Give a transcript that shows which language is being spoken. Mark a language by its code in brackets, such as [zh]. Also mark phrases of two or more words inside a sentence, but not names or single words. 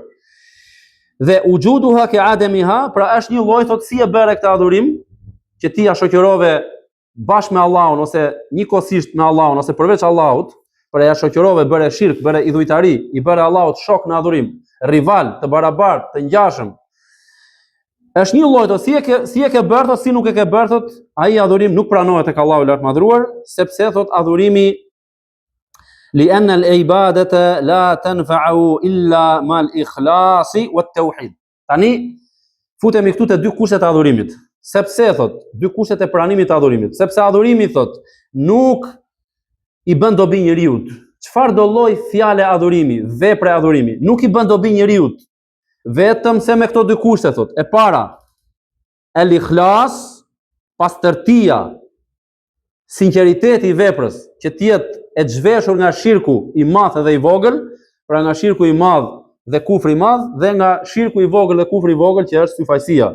[sq] Dhe [ar] وجودها كعدمها, [sq] pra është një lloj, thot, si e bëre këtë adhurim, që ti ja shoqërove bashkë me Allahun ose njëkohësisht me Allahun ose përveç Allahut, për ja shoqërove bëre shirk, bëre idhujtari, i bëre Allahut shok në adhurim, rival, të barabartë, të ngjashëm. Është një lloj, si e ke bërë thot, si nuk e ke bërë thot, ai adhurim nuk pranohet tek Allahu i lartë madhruar, sepse thot adhurimi [ar] لأن العبادة لا تنفع إلا مع الإخلاص والتوحيد. [sq] Tani futemi këtu te dy kushtet e adhurimit. Sepse thot, dy kushtet e pranimit të adhurimit. Sepse adhurimi thot, nuk i bën dobi njeriu. Çfarë do lloj fjale adhurimi, vepre adhurimi, nuk i bën dobi njeriu. Vetëm se me këto dy kushte thot. E para, [ar] الإخلاص, [sq] pastërtia, sinqeriteti i veprës, që të jetë e zhveshur nga shirku i madh dhe i vogël, pra nga shirku i madh dhe kufri i madh, dhe nga shirku i vogël dhe kufri i vogël që është syfajsia.